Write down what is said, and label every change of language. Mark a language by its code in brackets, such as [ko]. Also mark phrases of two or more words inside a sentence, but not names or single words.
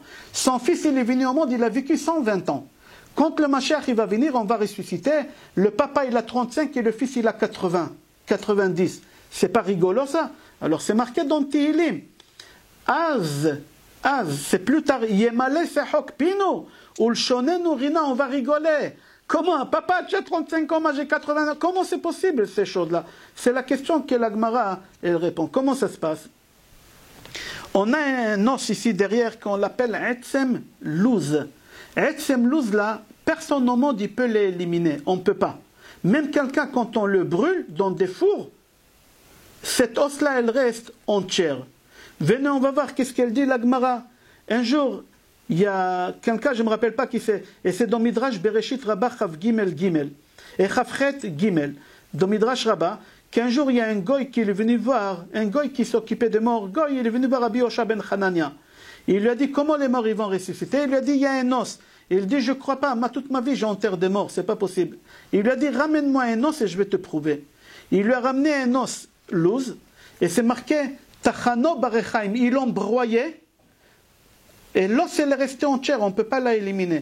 [fr] Son fils, il est venu au monde, il a vécu 120 ans. Quand le Mashiach il va venir, on va ressusciter. Le papa, il a 35 et le fils, il a 80, 90. C'est pas rigolo ça? Alors c'est marqué dans Tehillim. C'est plus tard. [he] ימלא שחוק פינו. ולשוננו רינה, [fr] on va rigoler. Comment? Papa, tu as 35 ans, moi j'ai 80 ans. Comment c'est possible ces choses-là? C'est la question que la Gemara, elle répond. Comment ça se passe? On a un os ici derrière qu'on l'appelle [he] עצם לוז. עצם לוז [fr] là, personne au monde il peut l'éliminer. On ne peut pas. Même quelqu'un quand on le brûle dans des fours, cet os-là, elle reste entière. Venez, on va voir qu'est-ce qu'elle dit, la Gemara. Un jour, il y a quelqu'un, je ne me rappelle pas qui c'est, et c'est dans Midrash Bereshit Rabbah Chav Gimel Gimel, et Chavchet Gimel, dans Midrash Rabbah, qu'un jour, il y a un goy qui est venu voir, un goy qui s'occupait des morts, goy, il est venu voir Rabbi Yosha ben Hanania. Il lui a dit, comment les morts ils vont ressusciter? Il lui a dit, il y a un os. Il dit, je ne crois pas, toute ma vie j'enterre des morts, c'est pas possible. Il lui a dit, ramène-moi un os et je vais te prouver. Il lui a ramené un os, Luz, et c'est marqué [he] טחנו ברחיים, [fr] ils l'ont broyé, et l'os elle est restée entière, on ne peut pas la éliminer.